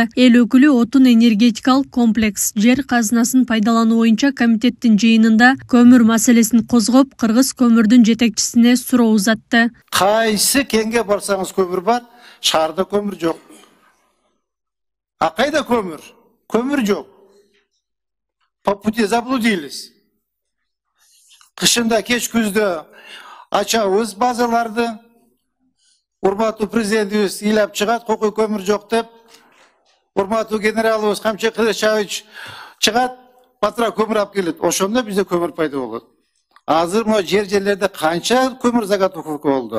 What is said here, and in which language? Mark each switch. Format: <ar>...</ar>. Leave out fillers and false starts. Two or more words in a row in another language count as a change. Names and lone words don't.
<ky>Эл өкүлү отун энергетикалык комплекс жер казынасын пайдалануу боюнча комитеттин жыйынында көмүр маселесин козгоп, Кыргыз көмүрдүн жетекчисине суроо узатты. Кайсы кеңге барсаңыз көмүр бар, шаарда көмүр жок. А кайда көмүр? Көмүр жок.</ky> <ru>По пути заблудились.</ru> <ky>Кышында кеч күздө ачабыз базаларды. Урматтуу президентибиз ыйлап чыгат, кокой көмүр жок деп. Урматтуу генералыбыз Камчы Кылычбаевич чыгат, батыра көмүр алып келет. Ошондо бизде көмүр пайда болот. Азыр mo жерлерде канча көмүр заготовка болду?</ky>